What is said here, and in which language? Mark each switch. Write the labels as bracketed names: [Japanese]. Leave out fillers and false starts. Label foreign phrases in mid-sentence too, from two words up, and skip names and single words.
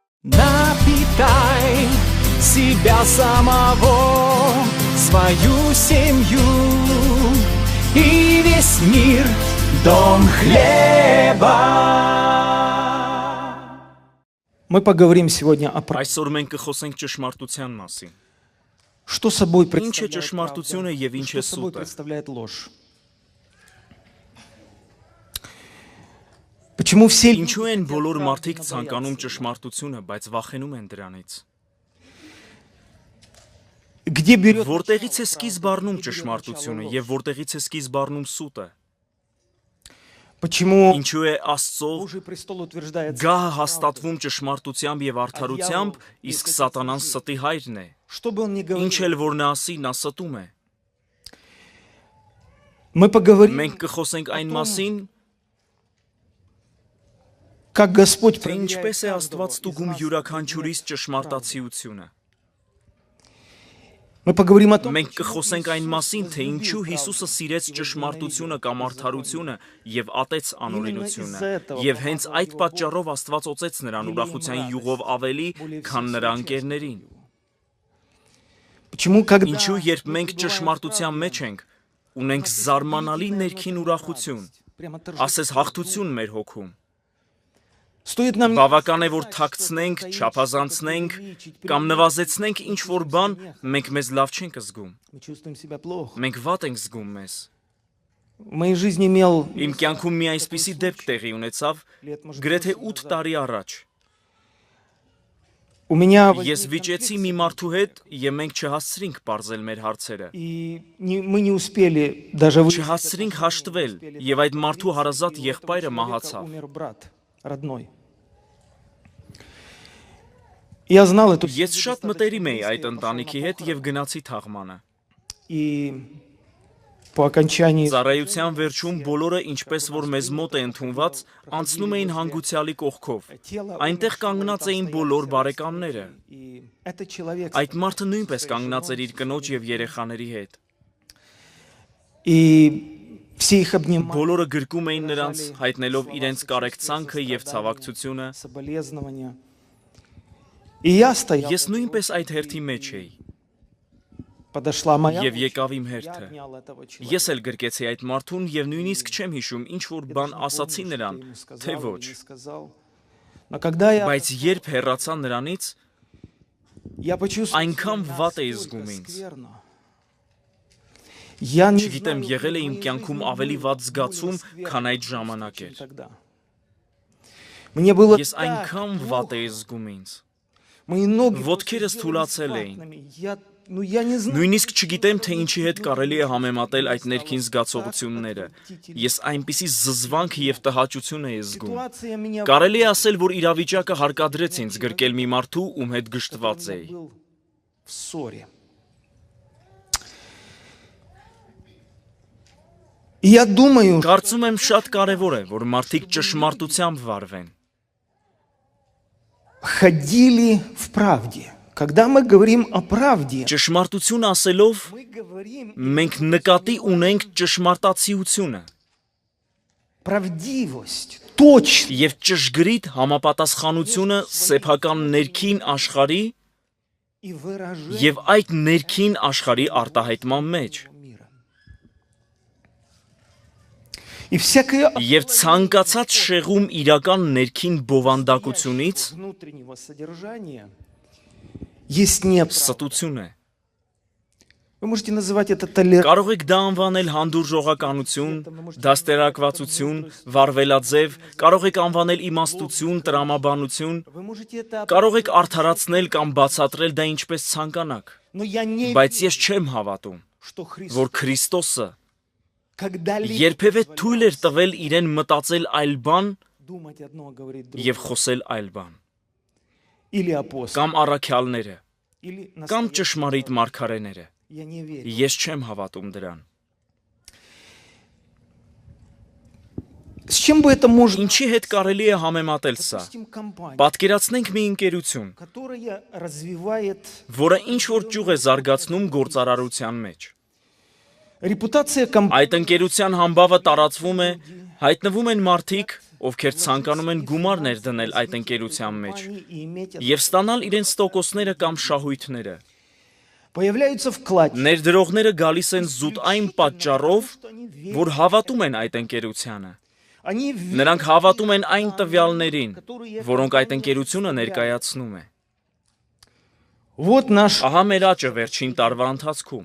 [Russian] Напитай себя самого, свою семью и весь мир, дом хлеба. Мы поговорим сегодня о правде. [Armenian] Այսօր մենք կխոսենք ճշմարտության մասին։ [Russian] Что собой [Armenian] Ինչ է [Russian] представляет [Armenian] ճշմարտությունը [Russian] правда? [Armenian] եւ ինչ [Russian] Что [Armenian] է [Russian] собой [Armenian] սուտը։ [Russian] представляет ложь? Почему все [Armenian] Ինչու են բոլոր մարդիկ ցանկանում ճշմարտությունը, բայց վախենում են դրանից։ [Russian] где берет [Armenian] Որտեղից է սկիզբ առնում ճշմարտությունը եւ որտեղից է սկիզբ առնում սուտը։ [Russian] Почему [Armenian] Ինչու է Աստծո [Russian] Божий престол утверждается? [Armenian] գահը հաստատվում ճշմարտությամբ եւ արդարությամբ, իսկ սատանան ստի հայրն է։ [Russian] Что бы он ни [Armenian] Ինչ [Russian] говорил, [Armenian] էլ որ նա ասի, նա ստում է։ [Russian] мы поговорим, [Armenian] Մենք կխոսենք այն մասին, [Russian] как Господь [Armenian] թե [Russian] проверяет [Armenian] ինչպես է [Russian] каждого [Armenian] Աստված [Russian] из [Armenian] ստուգում [Russian] нас [Armenian] յուրաքանչյուրիս [Russian] правду. [Armenian] ճշմարտացիությունը։ [Russian] Мы поговорим о том, [Armenian] Մենք [Russian] почему [Armenian] կխոսենք այն [Russian] Иисус [Armenian] մասին, թե [Russian] возлюбил [Armenian] ինչու [Russian] правду [Armenian] Հիսուսը սիրեց [Russian] и [Armenian] ճշմարտությունը կամ [Russian] возненавидел [Armenian] արդարությունը եւ ատեց անօրինությունը, [Russian] Именно из-за этого [Armenian] եւ հենց [Russian] помазал [Armenian] այդ [Russian] его [Armenian] պատճառով Աստված օծեց նրան Ելին ուրախության [Russian] радость, [Armenian] յուղով ավելի, [Russian] более [Armenian] քան [Russian] всего [Armenian] նրա [Russian] участников [Armenian] ընկերներին։ [Russian] его. Почему, когда [Armenian] Ինչու երբ [Russian] мы [Armenian] մենք [Russian] пребываем в [Armenian] ճշմարտության [Russian] правде, [Armenian] մեջ ենք, ունենք զարմանալի ներքին ուրախություն, [Russian] прямо [Armenian] ասես հաղթություն մեր հոգում։ [Russian] Стоит нам [Armenian] Բավական է որ թաքցնենք, չափազանցնենք կամ նվազեցնենք ինչ-որ բան, մենք մեզ լավ չենք զգում։ [Russian] мы чувствуем себя плохо. [Armenian] Մենք վատ ենք զգում մեզ։ [Russian] В моей жизни имел [Armenian] Իմ կյանքում մի այսպիսի դեպք տեղի ունեցավ [Russian] лет, может, [Armenian] գրեթե 8 8 տարի առաջ։ [Russian] У меня [Armenian] Ես վիճեցի մի մարդու հետ եւ մենք չհասցրինք բարձել մեր հարցերը։ [Russian] и мы не успели даже [Armenian] Չհասցրինք հաշտվել եւ այդ մարդու հարազատ եղբայրը մահացավ։ [Russian] умер брат родной. Я знал эту [Armenian] Ես շատ մտերիմ էի այդ ընտանիքի հետ եւ գնացի թաղմանը։ [Russian] и по окончании [Armenian] Ծառայության վերջում բոլորը, ինչպես որ մեզ մոտ է ընդունված, անցնում էին հանգուցյալի կողքով։ Այնտեղ կանգնած էին բոլոր բարեկամները։ [Russian] и этот человек [Armenian] Այդ մարդը նույնպես կանգնած էր իր կնոջ եւ երեխաների հետ։ [Russian] и все их обнимали, [Armenian] Բոլորը գրկում էին նրանց, հայտնելով իրենց կարեկցանքը եւ ցավակցությունը։ [Russian] соболезнования. И я стоял, [Armenian] Ես նույնպես այդ հերթի մեջ էի [Russian] подошла моя [Armenian] եւ [Russian] очередь, [Armenian] եկավ իմ [Russian] я [Armenian] հերթը։ [Russian] обнял этого человека. [Armenian] Ես էլ գրկեցի այդ մարդուն եւ նույնիսկ չեմ հիշում ինչ որ բան ասացի նրան, թե ոչ։ [Russian] Но когда я [Armenian] Բայց երբ հեռացա նրանից, [Russian] почувствовал [Armenian] այնքան [Russian] себя [Armenian] վատ էի [Russian] настолько [Armenian] զգում ինձ։ [Russian] скверно. Я не [Armenian] Չգիտեմ, [Russian] знаю, [Armenian] եղել է [Russian] в [Armenian] իմ [Russian] моей [Armenian] կյանքում [Russian] жизни [Armenian] ավելի [Russian] было [Armenian] վատ [Russian] более [Armenian] զգացում, [Russian] скверно [Armenian] քան այդ [Russian] чувство, [Armenian] ժամանակ [Russian] чем [Armenian] էր։ [Russian] тогда. Мне было [Armenian] Ես [Russian] так [Armenian] այնքան վատ [Russian] плохо. [Armenian] էի զգում ինձ։ [Russian] Мои ноги [Armenian] Ոտքերս [Russian] просто [Armenian] թուլացել [Russian] сделались [Armenian] էին։ [Russian] ватными. Я не знаю. [Armenian] Նույնիսկ չգիտեմ, թե ինչի հետ կարելի է համեմատել այդ ներքին զգացողությունները։ Ես այնպիսի զզվանք եւ տհաճություն էի զգում։ [Russian] Ситуация меня [Armenian] Կարելի է ասել, որ իրավիճակը հարկադրեց ինձ գրկել մի մարդու, ում հետ գժտված [Russian] я [Armenian] էի։ [Russian] был в ссоре. И я думаю, [Armenian] Կարծում եմ շատ կարևոր է, որ մարդիկ ճշմարտությամբ վարվեն։ [Russian] ходили в правде. Когда мы говорим о правде, [Armenian] Ճշմարտություն ասելով [Russian] мы говорим [Armenian] մենք նկատի ունենք ճշմարտացիությունը [Russian] правдивость, точность. [Armenian] եւ ճշգրիտ համապատասխանությունը սեփական ներքին աշխարհի [Russian] И выражение [Armenian] եւ այդ ներքին աշխարհի արտահայտման մեջ [Russian] мира. И всякое [Armenian] եւ ցանկացած շեղում իրական ներքին բովանդակությունից [Russian] внутреннего содержания есть неправда. [Armenian] ստություն է։ [Russian] Вы можете называть это толерантностью. [Armenian] Կարող եք դա անվանել հանդուրժողականություն, դաստիարակվածություն, վարվելաձև, կարող եք անվանել իմաստություն, տրամաբանություն, [Russian] Вы можете это [Armenian] կարող եք արդարացնել կամ բացատրել դա ինչպես ցանկանաք, [Russian] Но я не [Armenian] բայց [Russian] верю, [Armenian] ես չեմ հավատում, [Russian] что Христос [Armenian] որ Քրիստոսը [Russian] когда-либо [Armenian] երբևէ թույլ էր տվել իրեն մտածել այլ բան [Russian] думать одно, а говорить [Armenian] եւ [Russian] другое. [Armenian] խոսել այլ բան, [Russian] Или апостол, [Armenian] կամ առաքյալները, [Russian] или [Armenian] կամ [Russian] настоящий [Armenian] ճշմարիտ [Russian] пророк. [Armenian] մարգարեները։ [Russian] Я не верю. [Armenian] Ես չեմ հավատում դրան։ [Russian] С чем бы это можно? [Armenian] Ինչի հետ կարելի է համեմատել սա։ [Russian] Допустим, компания, [Armenian] Պատկերացնենք մի ընկերություն, [Russian] которая развивает [Armenian] որը ինչ որ ճյուղ է զարգացնում գործարարության մեջ։ [Russian] Репутация компании [Armenian] Այդ ընկերության համբավը տարածվում է, հայտնվում են մարդիկ, ովքեր ցանկանում են գումար ներդնել այդ ընկերության մեջ [Russian] и иметь [Armenian] եւ ստանալ իրենց տոկոսները կամ շահույթները։ [Russian] появляются вкладчики. [Armenian] Ներդրողները գալիս են զուտ այն պատճառով, որ հավատում են այդ ընկերությանը։ [Russian] Они [Armenian] Նրանք հավատում են այն տվյալներին, որոնք այդ ընկերությունը ներկայացնում է։ [Russian] Вот наш, [Armenian] Ահա մեր աճը վերջին տարվա ընթացքում։